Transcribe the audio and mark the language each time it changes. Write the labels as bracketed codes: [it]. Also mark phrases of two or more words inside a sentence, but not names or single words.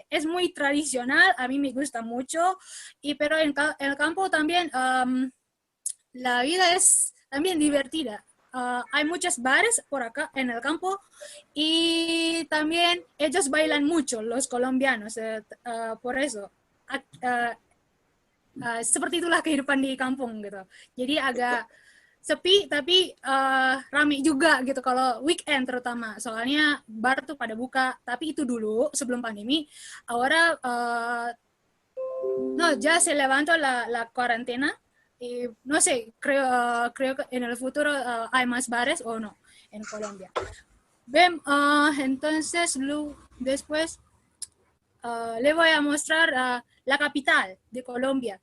[es] Es muy tradicional, a mí me gusta mucho, pero en el campo también la vida es también divertida. Hay muchos bares por acá en el campo y también ellos bailan mucho, los colombianos, por eso. [id] Seperti itulah kehidupan di kampung gitu. Jadi agak sepi tapi rame juga gitu kalau weekend terutama. Soalnya bar tuh pada buka. Tapi itu dulu sebelum pandemi. [es] Ahora no, ya se levantó la cuarentena. Y no sé, creo que en el futuro hay más bares o no en Colombia. Entonces, después le voy a mostrar la capital de Colombia.